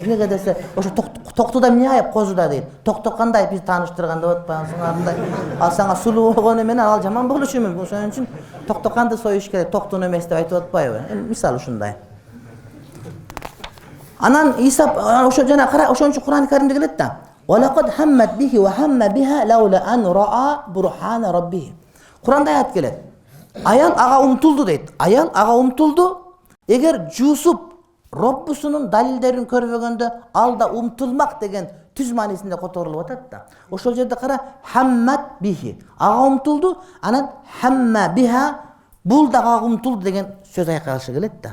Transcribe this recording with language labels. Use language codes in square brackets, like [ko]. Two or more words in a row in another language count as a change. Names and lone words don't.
[ky] Эмнеге десе, ошо токтуда эмне айып козуда дейт. Токтокандай биз тааныштырган деп атпайсыңармындай. Ал сага сулуу болгону менен ал жаман болушу мүмкүн. Ошон үчүн токтоканды союш керек, токтуну эмес деп айтып атпайбы? Мисалы ушундай. Анан Иса ошо жана кара, ошон үчүн Кур'ан Каримде келет да. [ar] ولقد همت به وهم بها لولا أن رأى برهان ربه. [ky] Кур'анда аят келет. Аял ага умтулду дейт. Аял ага умтулду. Эгер Юсуп Роббусунун далилдерин көрбөгөндө ал да умтулмак деген түз маанисинде которулуп атат да. Ошол жерде кара, [ar] همت به. [ky] Ага умтулду, анан [ar] هم بها [ky] бул да ага умтулду деген сөз айкалышы келет да.